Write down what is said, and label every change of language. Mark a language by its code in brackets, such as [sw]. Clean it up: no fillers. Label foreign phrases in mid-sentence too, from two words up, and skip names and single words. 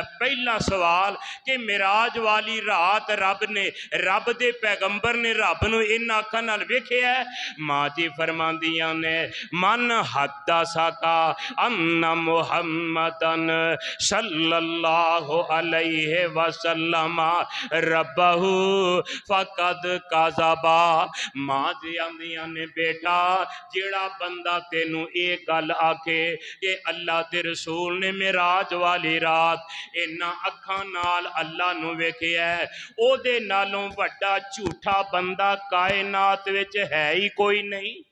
[pa] پہلا سوال کہ معراج والی رات رب نے، رب دے پیغمبر نے رب نوں اینہاں اکھاں نال ویکھیا? ماں جی فرماندیاں نے [ar] من حدثك أن محمدا صلى الله عليه وسلم ربه فقد كذب. [pa] ماں جی آندیاں نے بیٹا جیہڑا بندہ تینوں یہ گل آکھے کہ اللہ دے رسول نے معراج والی رات اینہاں اکھاں نال اللہ نوں ویکھیا، اوہدے نالوں وڈا جھوٹا بندہ کائنات وچ ہے ہی کوئی نہیں.